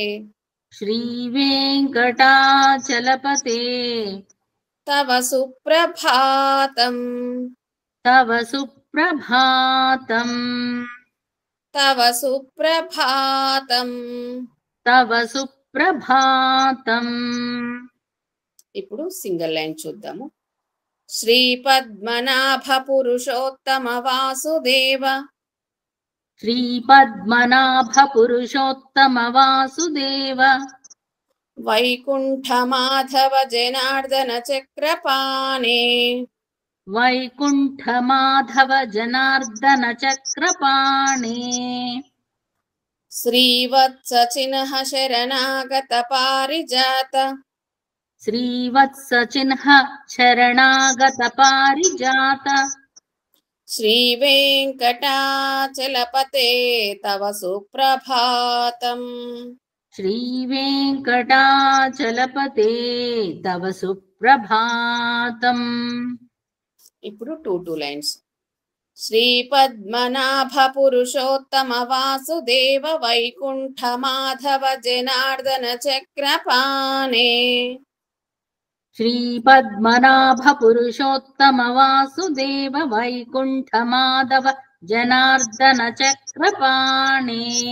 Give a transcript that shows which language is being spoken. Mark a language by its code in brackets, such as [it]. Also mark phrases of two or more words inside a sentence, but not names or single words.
[sa] श्रीवेङ्कटाचलपते తవ సుప్రభాతం तव सुप्रभातं తవ సుప్రభాతం. तव सुप्रभातं. [te] ఇప్పుడు సింగిల్ లైన్ చూద్దాము. [sa] శ్రీపద్మనాభ పురుషోత్తమ వాసుదేవ श्रीपद्मनाभ पुरुषोत्तम वासुदेव వైకుంఠ మాధవ జనార్దన చక్రపాణే वैकुण्ठ माधव जनार्दन चक्रपाणे శ్రీవత్స చిహ్న శరణాగత పారిజాత श्रीवत्स चिह्न शरणागत पारिजात శ్రీవేంకటాచలపతే తవ సుప్రభాతం. श्रीवेङ्कटाचलपते तव सुप्रभातम्. [te] ఇప్పుడు 2 లైన్స్. [sa] శ్రీపద్మనాభ పురుషోత్తమ వాసుదేవ వైకుంఠ మాధవ జనార్దన చక్రపాణే శ్రీపద్మనాభ పురుషోత్తమ వాసుదేవ వైకుంఠ మాధవ జనార్దన చక్రపాణే